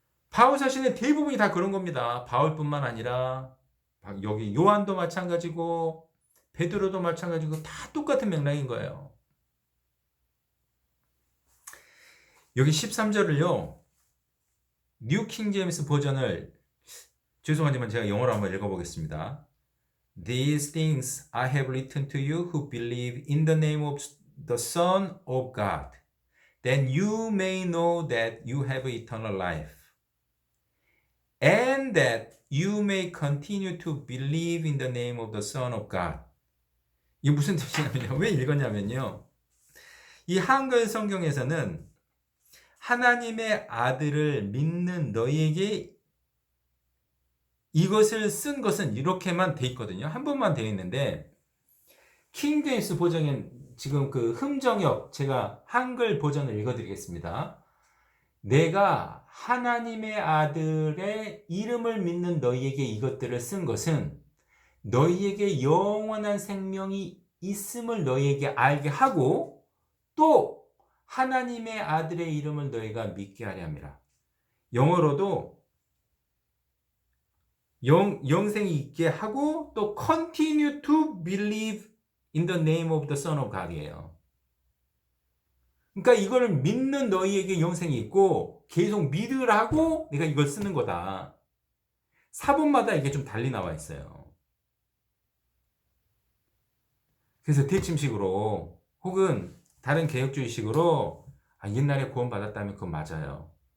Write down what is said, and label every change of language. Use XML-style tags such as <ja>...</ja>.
<ko>바울 자신의 대부분이 다 그런 겁니다. 바울뿐만 아니라 여기 요한도 마찬가지고 베드로도 마찬가지고 다 똑같은 맥락인 거예요. 여기 13절을요. 뉴 킹제임스 버전을, 죄송하지만 제가 영어로 한번 읽어보겠습니다.</ko> <en>These things I have written to you who believe in the name of the Son of God, then you may know that you have eternal life, and that you may continue to believe in the name of the Son of God.</en> <ko>이게 무슨 뜻이냐면요. 왜 읽었냐면요. 이 한글 성경에서는 하나님의 아들을 믿는 너희에게 이것을 쓴 것은 이렇게만 돼 있거든요. 한 번만 돼 있는데, 킹제임스 버전은 지금 그 흠정역, 제가 한글 버전을 읽어드리겠습니다. 내가 하나님의 아들의 이름을 믿는 너희에게 이것들을 쓴 것은 너희에게 영원한 생명이 있음을 너희에게 알게 하고, 또 하나님의 아들의 이름을 너희가 믿게 하려 함이라. 영어로도 영생이 있게 하고, 또</ko> <en>continue to believe in the name of the Son of God이에요.</en> <ko>그러니까 이걸 믿는 너희에게 영생이 있고 계속 믿으라고 내가 이걸 쓰는 거다. 사본마다 이게 좀 달리 나와 있어요. 그래서 대침식으로 혹은 다른 개혁주의식으로 옛날에 구원 받았다면 그건 맞아요.</ko>